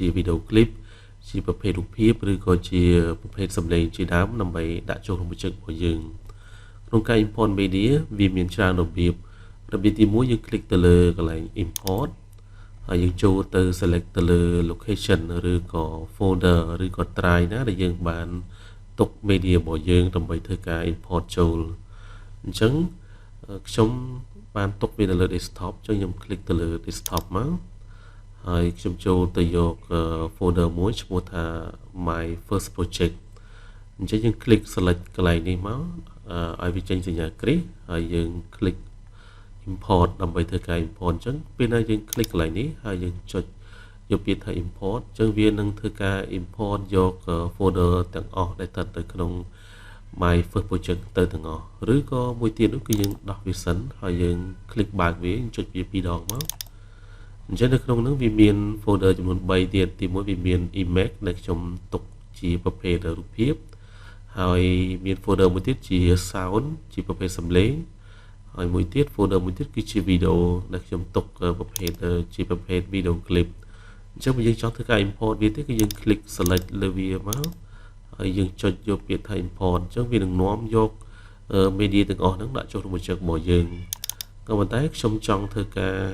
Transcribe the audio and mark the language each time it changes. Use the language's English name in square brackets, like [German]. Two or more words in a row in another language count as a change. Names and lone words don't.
[English] video clip [Khmer] ជាប្រភេទរូបភាពឬក៏ជាប្រភេទសំឡេងជាដើមដើម្បីដាក់ចូលក្នុង project របស់យើងក្នុងការ [English] import media [Khmer] វាមានច្រើនរបៀបទី1យើង click ទៅលើកន្លែង import ហើយយើងចូលទៅ select ទៅលើ location ឬក៏ folder ឬក៏ drive ណាដែលយើងបានទុក media របស់យើងដើម្បីធ្វើការ import ចូល អញ្ចឹងខ្ញុំបានទុកវានៅលើ desktop អញ្ចឹងខ្ញុំ click ទៅលើ desktop មកហើយខ្ញុំចូលទៅយក folder មួយឈ្មោះថា [English] my first project [Khmer] អញ្ចឹងយើង [English] click select [Khmer] កន្លែងនេះមកឲ្យវាចេញសញ្ញាគ្រីសហើយយើង [English] click import [Khmer] ដើម្បីធ្វើការ import អញ្ចឹង ពេលណាយើង click កន្លែងនេះហើយយើងចុចយកពាក្យថា import អញ្ចឹងវានឹងធ្វើការ import យក folder ទាំងអស់ដែលស្ថិតនៅក្នុង [English] my first project [Khmer] ទៅទាំងអស់ឬក៏មួយទៀតនោះគឺ យើងដោះវាសិនហើយយើង click បើកវាចុចវា2ដងមកអញ្ចឹងនៅក្នុងនោះវាមាន folder ចំនួន3ទៀតទី1វាមាន image ដែលខ្ញុំទុកជាប្រភេទរូបភាពហើយមាន folder មួយទៀតជា sound ជាប្រភេទសំឡេងហើយមួយទៀត folder មួយទៀតគឺជា video ដែលខ្ញុំទុកប្រភេទជាប្រភេទ [English] video clip [Khmer] អញ្ចឹងបើយើងចង់ធ្វើការ import វាទេគឺយើង [English] click select [Khmer] លើវាមកហើយយើងចុចយកពាក្យថា import អញ្ចឹងវានឹងនាំយក media ទាំងអស់ហ្នឹងដាក់ចូលក្នុង project របស់យើងក៏ប៉ុន្តែខ្ញុំចង់ធ្វើការ